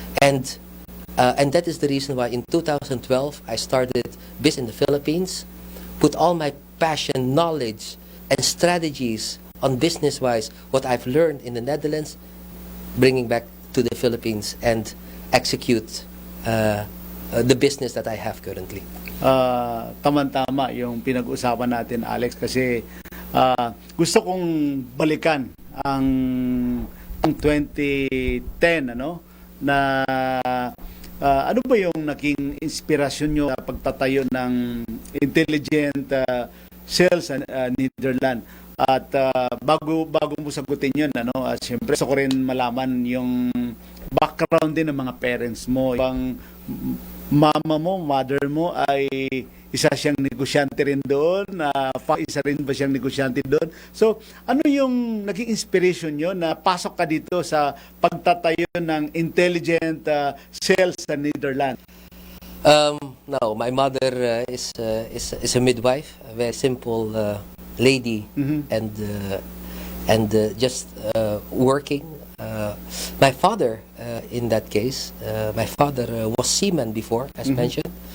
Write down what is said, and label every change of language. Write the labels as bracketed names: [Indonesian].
[English] And that is the reason why in 2012 I started business in the Philippines, put all my passion, knowledge, and strategies on business-wise, what I've learned in the Netherlands, bringing back to the Philippines and execute the business that I have currently. [Filipino] Tama-tama yung pinag-usapan natin, Alex, kasi gusto kong balikan ang 2010 na ano ba yung naging inspirasyon nyo sa pagtatayo ng Intelligent Sales Netherlands. At bago mo sagutin yun, siyempre gusto ko rin malaman yung background din ng mga parents mo. Yung mother mo ay isa siyang negosyante rin doon, isa rin ba siyang negosyante doon? So, ano yung naging inspiration nyo na pasok ka dito sa pagtatayo ng Intelligent Sales sa Netherlands? [English] No, my mother is a midwife, a very simple lady, and just working. My father, in that case, my father was seaman before, as mentioned.